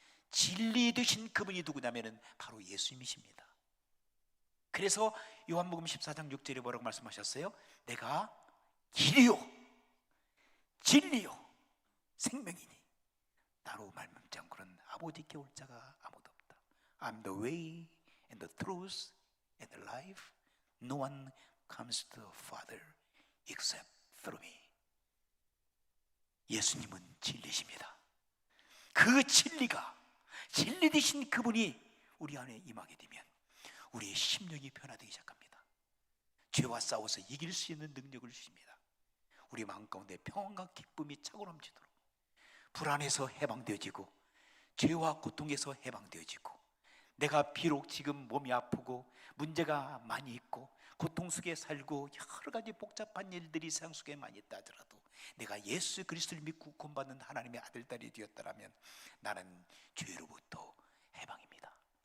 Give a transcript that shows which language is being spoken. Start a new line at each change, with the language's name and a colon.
Korean: 진리 되신 그분이 누구냐면 바로 예수님이십니다. 그래서 요한복음 14장 6절에 뭐라고 말씀하셨어요? 내가 길이요 진리요 생명이니 나로 말미암지 않고는 아버지께 올 자가 아무도 없다.
English: I'm the way and the truth and the life. No one comes to the Father except through me.
Korean: 예수님은 진리십니다. 그 진리가, 진리 되신 그분이 우리 안에 임하게 되면 우리의 심령이 변화되기 시작합니다. 죄와 싸워서 이길 수 있는 능력을 주십니다. 우리 마음 가운데 평안과 기쁨이 차고 넘치도록, 불안에서 해방되어지고 죄와 고통에서 해방되어지고, 내가 비록 지금 몸이 아프고 문제가 많이 있고 고통 속에 살고 여러 가지 복잡한 일들이 세상 속에 많이 있다 하더라도 내가 예수 그리스도를 믿고 구원받는 하나님의 아들, 딸이 되었다면 나는 죄로부터 해방입니다.